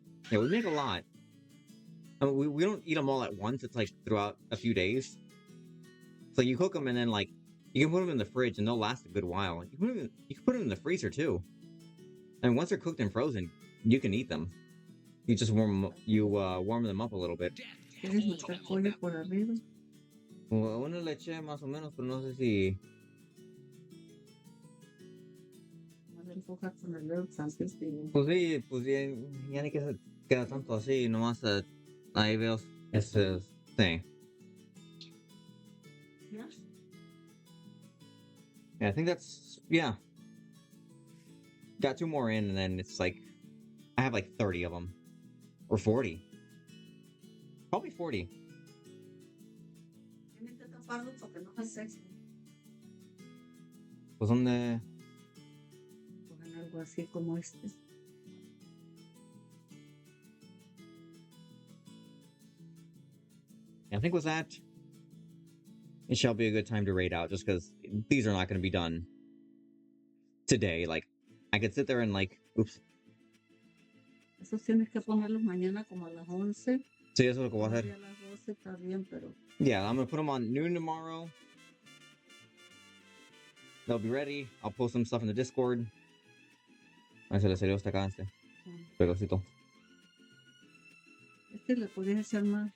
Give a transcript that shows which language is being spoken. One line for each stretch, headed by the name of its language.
English: Yeah, we make a lot. I mean, we don't eat them all at once. It's like throughout a few days. So you cook them and then like you can put them in the fridge and they'll last a good while. You can put them in the freezer too. And once they're cooked and frozen, you can eat them. You just warm them up a little bit.
Spanish: ¿Quieres meter pollo por arriba? Well, una le eché más o menos, pero no sé si. No le empujas con el dedo antes de... Pues ya ni que se queda tanto así, nomás ahí veo ese thing. ¿Ya?
English: Yeah, I think that's, yeah. Got 2 more in, and then it's like, I have like 30 of them. Or 40. Probably 40.
Spanish: Tienes que taparlo para que no se seque. Pues donde. Pongan algo así como este.
English: I think with that, it shall be a good time to raid out, just because these are not going to be done today. Like, I could sit there and like, oops.
Spanish: Esos tienes que ponerlos mañana como a las 11. Sí, eso es lo que voy a hacer. A las 12 está bien, pero...
English: Yeah, I'm going to put them on noon tomorrow. They'll be ready. I'll post some stuff in the Discord.
Spanish: Ahí se le salió hasta acá este pedacito. Este le podías echar más.